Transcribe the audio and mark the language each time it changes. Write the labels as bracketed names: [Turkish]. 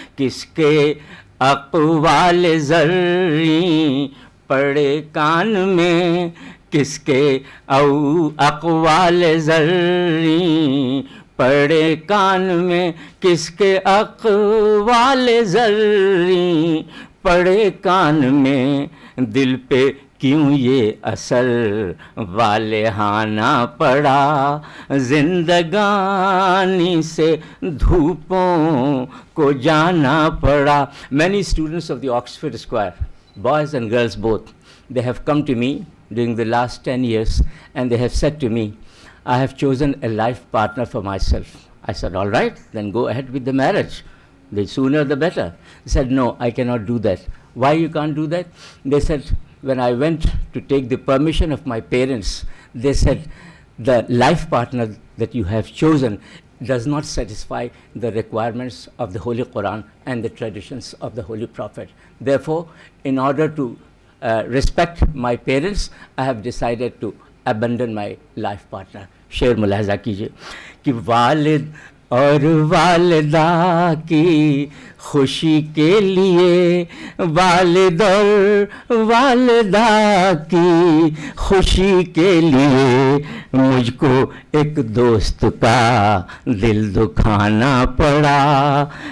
[Urdu] کس کے اقوال زرعی پڑے کان میں, کس کے اقوال زرعی پڑے کان میں, کس کے اقوال زرعی پڑے کان میں, دل پہ کیوں یہ اثر والہانہ پڑا, زندگانی سے دھوپوں کو جانا پڑا. [English] Many students of the Oxford Square, boys and girls both, they have come to me during the last 10 years and they have said to me, I have chosen a life partner for myself. I said, all right, then go ahead with the marriage. The sooner the better. They said, no, I cannot do that. Why you can't do that? They said, when I went to take the permission of my parents, they said, the life partner that you have chosen does not satisfy the requirements of the Holy Quran and the traditions of the Holy Prophet. Therefore, in order to respect my parents, I have decided to abandon my life partner. [Urdu] شعر ملاحظہ کیجئے کہ والد اور والدہ کی خوشی کے لیے, والد اور والدہ کی خوشی کے لیے مجھ کو ایک دوست کا دل دکھانا پڑا,